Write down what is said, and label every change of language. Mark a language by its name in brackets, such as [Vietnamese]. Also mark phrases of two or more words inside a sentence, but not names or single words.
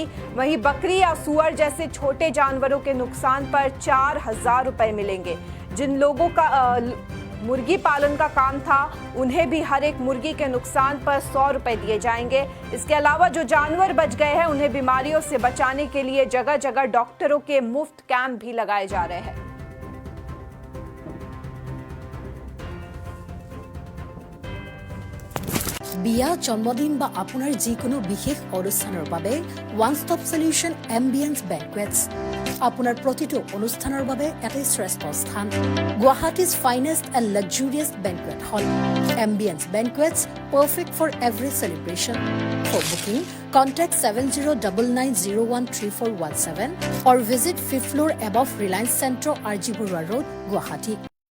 [Hindi] वहीं बकरी या सुअर जैसे छोटे जानवरों के नुकसान पर 4,000 रुपए मिलेंगे। जिन लोगों का मुर्गी पालन का काम था उन्हें भी हर एक मुर्गी के नुकसान पर 100 रुपए दिए जाएंगे। इसके अलावा जो जानवर बच गए हैं उन्हें बीमारियों से बचाने के लिए जगह जगह डॉक्टरों के मुफ्त कैंप भी लगाए जा रहे हैं। [Assamese] বিয়া, জন্মদিন বা আপোনাৰ যিকোনো বিশেষ অনুষ্ঠানৰ বাবে [English] one stop solution [Assamese] এম্বিয়েন্স বেংকুৱেটছ আপোনাৰ প্ৰতিটো অনুষ্ঠানৰ বাবে এটাই শ্ৰেষ্ঠ স্থান। [English] Guwahati's finest and luxurious banquet hall. এম্বিয়েন্স বেংকুৱেটছ, perfect for every celebration. For booking, contact 7099013417 or visit 5th floor above Reliance Centro, RG Burwa Road, Guwahati.